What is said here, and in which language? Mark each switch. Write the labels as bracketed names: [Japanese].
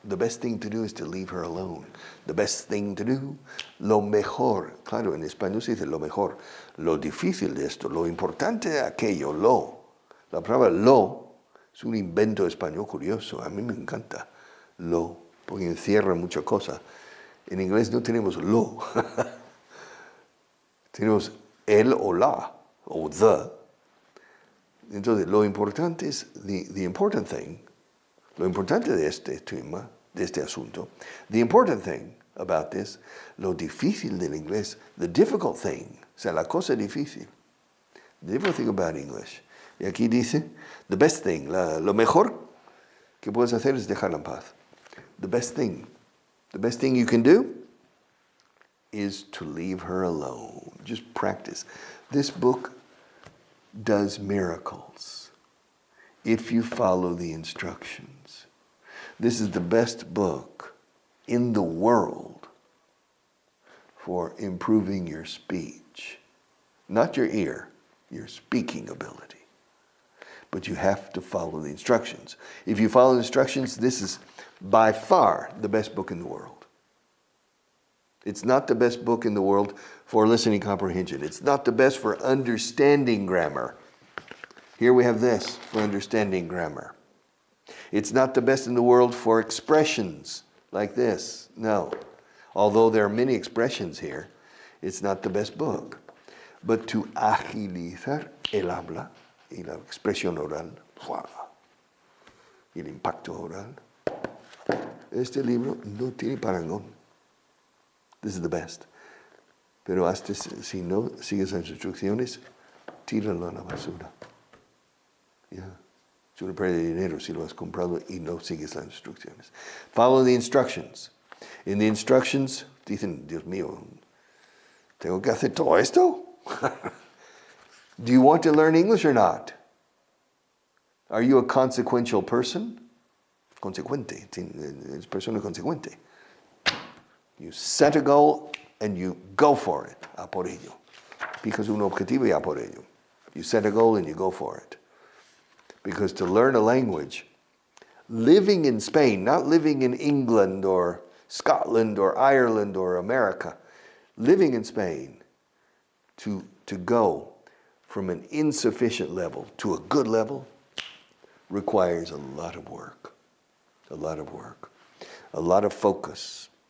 [English] The best thing to do is to leave her alone. The best thing to do, [Spanish] lo mejor. Claro, en español se dice lo mejor. Lo difícil de esto, lo importante de aquello, lo. La palabra lo es un invento español curioso. A mí me encanta. Lo, porque encierra muchas cosas. En inglés no tenemos lo. Tenemos el o la, o the. Entonces, lo importante es, [English] the important thing, [Spanish] lo importante de este tema de este asunto. [English] The important thing about this, [Spanish] lo difícil del inglés, [English] the difficult thing, [Spanish] o sea, la cosa difícil, [English] the difficult thing about English. [Spanish] Y aquí dice, [English] the best thing, [Spanish] lo mejor que puedes hacer es dejarla en paz. [English] The best thing you can do is to leave her alone. Just practice. This book does miracles if you follow the instructions. This is the best book in the world for improving your speech. Not your ear, your speaking ability. But you have to follow the instructions. If you follow the instructions, this is by far the best book in the world. It's not the best book in the world for listening comprehension. It's not the best for understanding grammar. Here we have this for understanding grammar. It's not the best in the world for expressions like this. No. Although there are many expressions here, it's not the best book. But to [Spanish] agilizar el habla y la expresión oral, y el impacto oral, este libro no tiene parangón. [English] This is the best. [Spanish] Pero hasta si no sigues las instrucciones, tíralo a la basura. Yeah. Es una pérdida de dinero si lo has comprado y no sigues las instrucciones. [English] Follow the instructions. In the instructions, [Spanish] dicen, Dios mío, ¿tengo que hacer todo esto? [English] Do you want to learn English or not? Are you a consequential person? [Spanish] Consecuente, es persona consecuente. [English] You set a goal and you go for it, [Spanish] a por ello. [English] Because [Spanish] un objetivo y a por ello. [English] You set a goal and you go for it. Because to learn a language, living in Spain, not living in England or Scotland or Ireland or America, living in Spain, to go from an insufficient level to a good level requires a lot of work, a lot of focus.